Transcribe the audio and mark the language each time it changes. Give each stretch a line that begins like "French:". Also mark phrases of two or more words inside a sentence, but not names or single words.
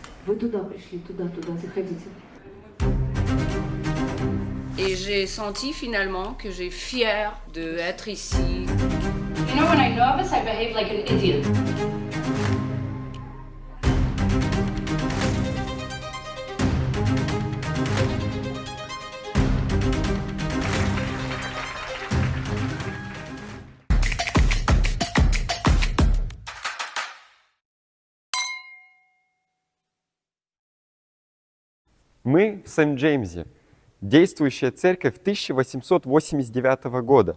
Russian: Вы туда пришли, туда, заходите.
French: Et j'ai senti finalement que j'ai fière d'être ici.
English: You know, when I'm nervous, I behave like an idiot.
Russian: Мы в Сент-Джеймсе, действующая церковь 1889 года.